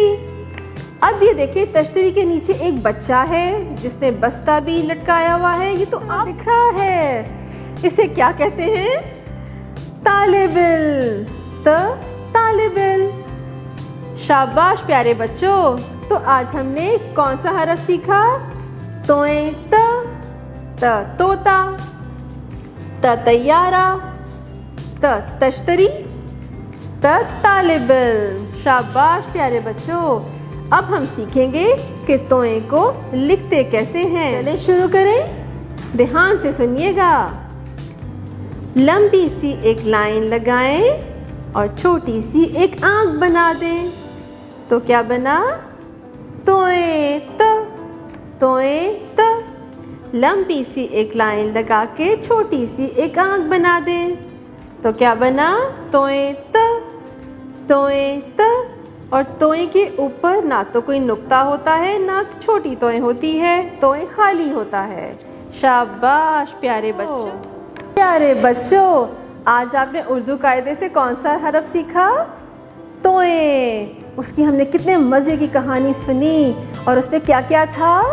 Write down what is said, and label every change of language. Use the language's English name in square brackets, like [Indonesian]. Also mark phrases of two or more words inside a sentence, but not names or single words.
[Urdu] اب یہ دیکھیے طشتری کے نیچے ایک بچہ ہے جس نے بستہ بھی لٹکایا ہوا ہے. یہ تو آپ دکھ رہا ہے۔ اسے کیا کہتے ہیں? طالبل۔ طالبل. شاباش پیارے بچو. تو آج ہم نے کون سا حرف سیکھا? طوئے ط طوطا، ط طیارہ، ط طشتری، ط طالبل. شاباش پیارے بچو. اب ہم سیکھیں گے کہ طوئے کو لکھتے کیسے ہیں. چلیں شروع کریں۔ دھیان سے سنیے گا. لمبی سی ایک لائن لگائیں اور چھوٹی سی ایک آنکھ بنا دیں. تو کیا بنا؟ طوئے ط، طوئے ط. لمبی سی ایک لائن لگا کے چھوٹی سی ایک آنکھ بنا دیں. تو کیا بنا؟ طوئے ط، طوئے ط. اور طوئے کے اوپر نہ تو کوئی نقطہ ہوتا ہے نہ چھوٹی طوئے ہوتی ہے، طوئے خالی ہوتا ہے. شاباش پیارے بچو. پیارے بچو، آج آپ نے اردو قاعدے سے کون سا حرف سیکھا? तोए। اس کی ہم نے کتنے مزے کی کہانی سنی اور اس میں کیا کیا تھا?